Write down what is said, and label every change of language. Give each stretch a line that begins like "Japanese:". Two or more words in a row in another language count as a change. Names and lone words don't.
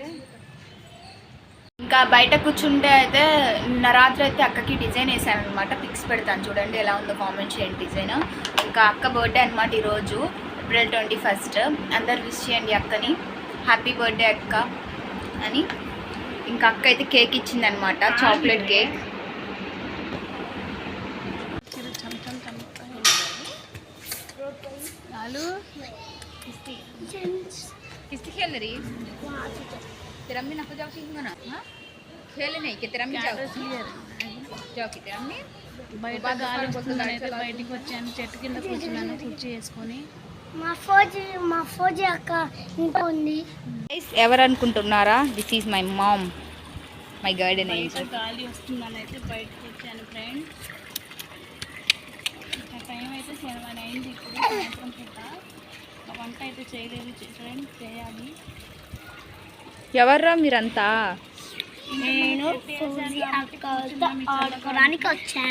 Telugu: ఇంకా బయట కూర్చుంటే అయితే నిన్న రాత్రి అయితే అక్కకి డిజైన్ వేసాను అనమాట. పిక్స్ పెడతాను చూడండి ఎలా ఉందో కామెంట్ చేయండి డిజైన్. ఇంకా అక్క బర్త్డే అనమాట ఈరోజు April 21. అందరు విష్ చేయండి అక్కని
English: happy birthday
Telugu: అక్క అని. ఇంకా అక్క అయితే కేక్ ఇచ్చిందనమాట,
English: chocolate cake. किसकी खेल रही तेरा में ना जाओ सीखना ना खेल नहीं कि तेरा में जाओ जाओ कि तेरा में
Telugu: బయట గాలి వస్తుందని అయితే బయటికి వచ్చాను. చెట్టు కింద కూర్చున్నాను కుర్చీ వేసుకొని. మా ఫోజీ అక్క ఇంకా ఉంది. ఎవరు అనుకుంటున్నారా?
English: This is my mom, my garden angel.
Telugu: గాలి వస్తుందని అయితే బయటకు వచ్చాను ఫ్రెండ్స్. టైం అయితే 7 అయింది. ఇప్పుడు సాయంత్రం పూట వంట అయితే చేయలేదు ఫ్రెండ్స్, చేయాలి. ఎవర్రా మీరంతా? నేను ఫోజీ అక్కతో ఆడుకోవడానికి వచ్చాను.